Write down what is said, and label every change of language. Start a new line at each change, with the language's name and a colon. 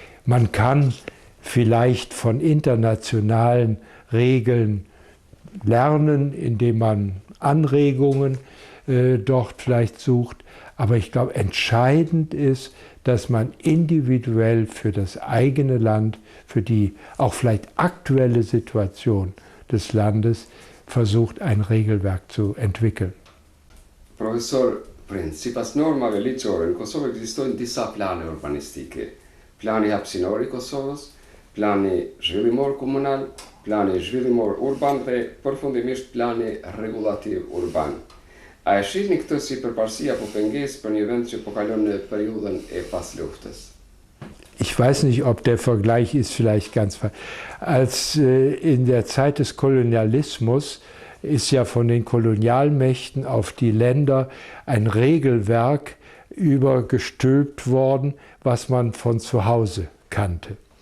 German: Man kann vielleicht von internationalen Regeln lernen, indem man Anregungen dort vielleicht sucht. Aber ich glaube, entscheidend ist, dass man individuell für das eigene Land, für die auch vielleicht aktuelle Situation des Landes versucht, ein Regelwerk zu entwickeln.
Albanian: Professor Prince, sipas norma ligjore në Kosovë ekzistojnë disa plane urbanistike. Plani hapësinor i Kosovës, plani zhvillimor komunal, plani zhvillimor urban dhe përfundimisht plani regulativ urban. A e shihni këtë si përparësi apo pengesë për një vend që po kalon në periudhën e pasluftës?
German: Ich weiß nicht, ob der Vergleich ist vielleicht ganz falsch. Als in der Zeit des Kolonialismus ist ja von den Kolonialmächten auf die Länder ein Regelwerk übergestülpt worden, was man von zu Hause kannte.